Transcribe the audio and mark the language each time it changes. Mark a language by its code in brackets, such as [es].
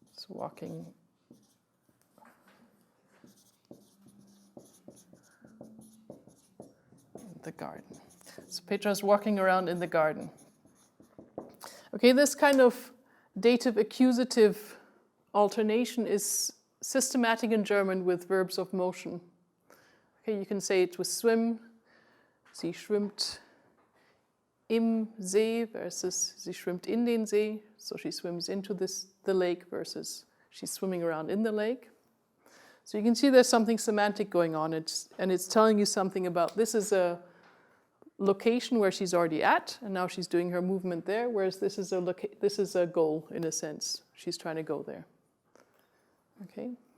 [en] walking in the garden. So Petra's walking around in the garden. Okay, this kind of dative-accusative alternation is systematic in German with verbs of motion. Okay, you can say it with swim. [de] Sie schwimmt im See versus sie schwimmt in den See. [en] So she swims into the lake versus she's swimming around in the lake. So you can see there's something semantic going on. And it's telling you something about this is a location where she's already at, and now she's doing her movement there, whereas this is a goal in a sense. She's trying to go there. Okay.